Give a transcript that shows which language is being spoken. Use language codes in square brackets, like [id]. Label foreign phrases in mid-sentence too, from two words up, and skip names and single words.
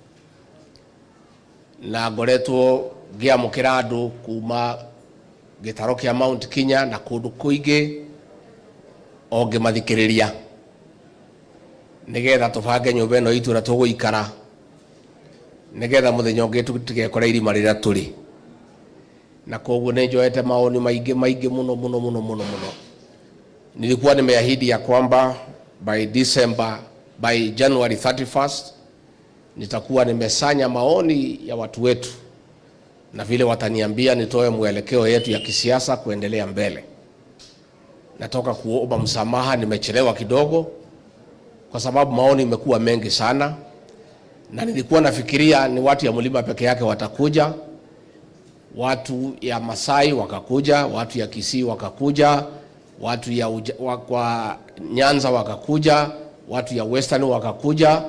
[ki] Na ngoretwo ngiamukira andu kuma gitaro kia Mount Kenya na kundu kuingi o ngimathikiriria nigetha tubange nyumba ino itu na tuguikara nigetha muthenya ungi tutigekora irima rira turi. Na koguo nenjoete maoni maingi muno. [sw] Nilikuwa nimeahidi ya kwamba [en] by January 31st [sw] nitakuwa nimesanya maoni ya watu wetu, na vile wataniambia nitoe mwelekeo yetu ya kisiasa kuendelea mbele. Natoka kuomba msamaha, nimechelewa kidogo kwa sababu maoni imekuwa mengi sana, na nilikuwa nafikiria ni watu ya Mlima peke yake watakuja, watu ya Masai wakakuja, watu ya Kisii wakakuja, watu ya kwa Nyanza wakakuja, watu ya Western wakakuja.